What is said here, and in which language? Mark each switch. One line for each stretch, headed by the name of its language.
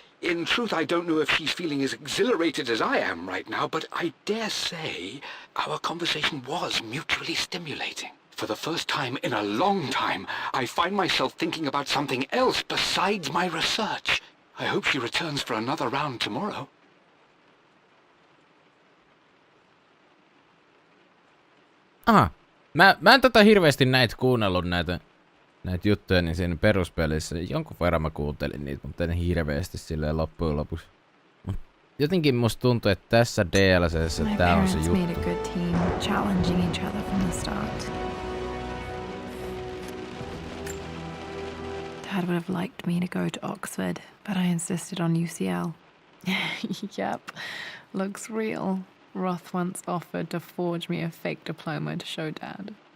English: In truth, I don't know if she's feeling as exhilarated as I am right now, but I dare say our conversation was mutually stimulating. For the first time in a long time, I find myself thinking about something else besides my research. I hope she returns for another round tomorrow.
Finnish: Aha. Mä en hirveästi näitä kuunnellut näitä näitä juttuja, niin siinä peruspelissä jonkun verran mä kuuntelin niitä, mutta en hirveästi silleen loppujen lopuksi. Jotenkin musta tuntuu, että tässä DLC:ssä tää on se juttu.
English: My parents made a good team, challenging each other from the start. Dad would have liked me to go to Oxford, but I insisted on UCL. Yep, looks real. Roth once offered to forge me a fake diploma to show Dad.